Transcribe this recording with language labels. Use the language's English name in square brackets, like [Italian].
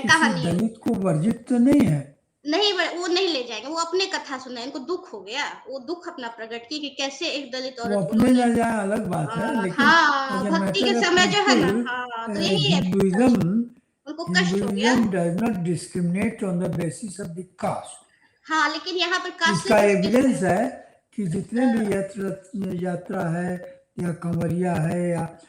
[Hindi] किसी कहानी, दलित को वर्जित तो नहीं है। नहीं वो नहीं ले जाएंगे, वो अपने कथा सुना, इनको दुख हो गया, वो दुख अपना प्रकट की कि कैसे एक दलित औरत अपने न जाए अलग बात है, लेकिन हाँ भक्ति के समय जो है ना, हाँ तो यही है, उनको कष्ट हो गया। [English] does not discriminate on the basis of the caste. [Hindi] हाँ, लेकिन यहाँ पर कास्ट इसका एविडेंस है कि जितने भी यात्रा है या कंवरिया है या